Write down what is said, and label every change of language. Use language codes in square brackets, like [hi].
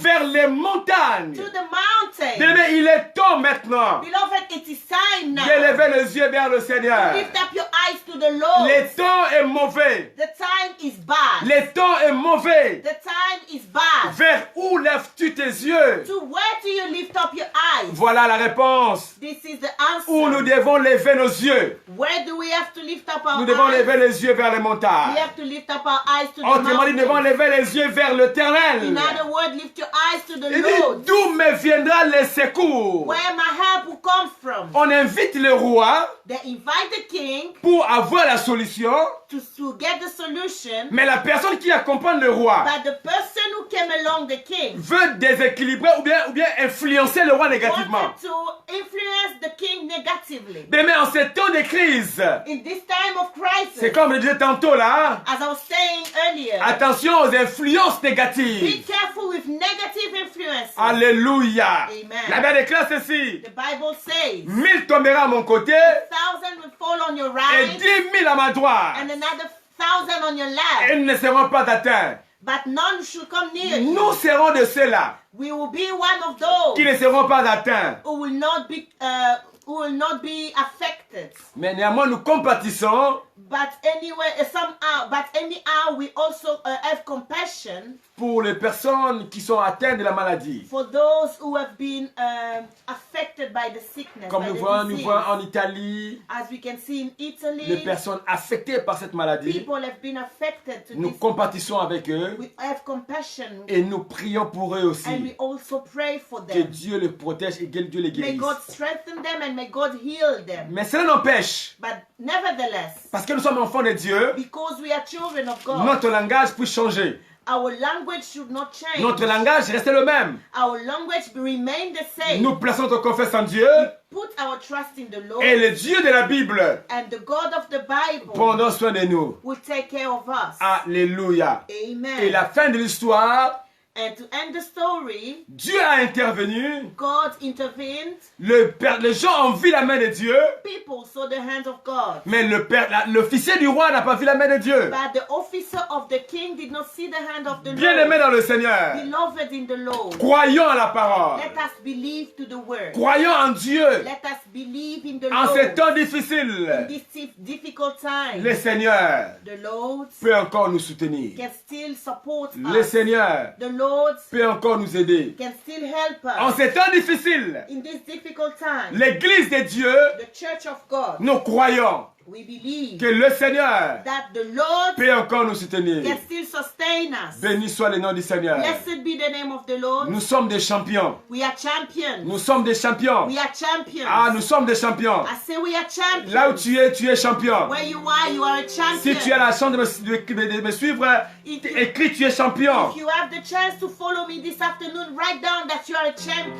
[fr] vers les montagnes. [en] to the mountain. [fr] Bien-aimé, il est temps maintenant [en] Beloved, it is time now. [fr] d'élever les yeux vers le Seigneur. [en] Lift up your eyes to the Lord. [fr] Le temps est mauvais. [en] The time is bad. [fr] Le temps est mauvais. [en] The time is bad. [fr] Vers où lèves-tu tes yeux? [en] To where do you lift up your eyes? [fr] Voilà la réponse. [en] This is the [fr] Où nous [en] answer. [fr] devons lever nos yeux. [en] Where do we have to lift up our [fr] Nous devons [en] eyes? [fr] lever les yeux vers les [en] We [fr] montagnes. [en] have to lift up our eyes to the [fr] Autrement dit, nous devons [en] mountain. [fr] lever les yeux vers [en] In [fr] l'Éternel. [en] other words, lift your eyes to the [fr] Il dit, [en] Lord. [fr] d'où me viendra le secours? [en] Where my help will come from. [fr] On invite le roi [en] They invite the king [fr] pour avoir la solution, [en] to get the solution, [fr] mais la personne qui accompagne le roi [en] but the person who came along the king [fr] veut déséquilibrer ou bien influencer le roi négativement. [en] wanted to influence the king negatively. [fr] Mais en ces temps de crise, [en] In this time of crisis, [fr] c'est comme je disais tantôt là, [en] as I was saying earlier, [fr] attention aux influences [en] be [fr] négatives. [en] careful with negative influences. [fr] Alléluia. [en] Amen. [fr] La Bible déclare ceci. [en] The Bible says, [fr] 1000 tombera à mon côté [en] 1,000 will fall on your [fr] et [en] right [fr] 10 000 à ma droite. [en] and another 1,000 on your left, [fr] Ils ne seront pas atteints. [en] but none should come near you. [fr] Nous serons de ceux-là [en] we will be one of those [fr] qui ne seront pas atteints. [en] who will not be affected. [fr] Mais néanmoins, nous compatissons [en] But anyway, anyhow, we also have compassion [fr] pour les personnes qui sont atteintes de la maladie. [en] for those who have been affected by the sickness, [fr] Comme [en] by [fr] nous [en] the [fr] voyons [en] disease. [fr] en Italie, [en] As we can see in [fr] les [en] Italy, [fr] personnes affectées par cette maladie, [en] people have been affected to [fr] nous [en] this. [fr] compatissons avec eux [en] We have compassion [fr] et nous prions pour eux [en] and [fr] aussi. [en] we also pray for [fr] Que [en] them. [fr] Dieu les protège et que Dieu les [en] May [fr] guérisse. [en] God strengthen them and may God heal them. [fr] Mais cela n'empêche, [en] But nevertheless, [fr] parce que nous sommes enfants de Dieu, [en] because we are children of God, [fr] notre langage peut changer. [en] our language should not change. [fr] Notre langage reste le même. [en] Our language remain the same. [fr] Nous plaçons notre confiance en Dieu [en] Put our trust in the Lord, [fr] et le Dieu de la Bible [en] and the God of the Bible [fr] prendra soin de nous. [en] will take care of us. [fr] Alléluia. Et [en] Amen. [fr] la fin de l'histoire, [en] And to end the story, [fr] Dieu a intervenu. [en] God intervened. [fr] Les gens ont vu la main de Dieu, [en] People saw the hand of God. [fr] mais l'officier du roi n'a pas vu la main de Dieu. [en] But the officer of the king did not see the hand of the [fr] Bien-aimés [en] Lord. [fr] dans le Seigneur, [en] Beloved in the Lord, [fr] croyons à la parole. [en] let us believe to the word. [fr] Croyons en Dieu. [en] Let us believe in the [fr] En ces temps [en] In [fr] difficiles, [en] this difficult time, [fr] le Seigneur [en] the Lord [fr] peut encore nous soutenir. [en] can still support [fr] Le [en] us. [fr] Seigneur [en] The Lord [fr] peut encore nous aider. [en] can still help [fr] En [en] us. [fr] ces temps difficiles, [en] In this difficult time, [fr] l'Église de Dieu, [en] the church of God, [fr] nous croyons [en] we believe [fr] que le Seigneur [en] that the Lord [fr] peut encore nous soutenir. [en] can still sustain us. [fr] Béni soit le nom du Seigneur. [en] Blessed be the name of the Lord. [fr] Nous sommes des champions. [en] We are champions. [fr] Nous sommes des champions. [en] We are champions. [fr] Ah, nous sommes des champions. [en] I say we are champions. [fr] Là où tu es champion. [en] Where you are a champion. [fr] Si tu as la chance de me suivre, écris tu es champion. [en] If you have the chance to follow me this afternoon, write down that you are a champion.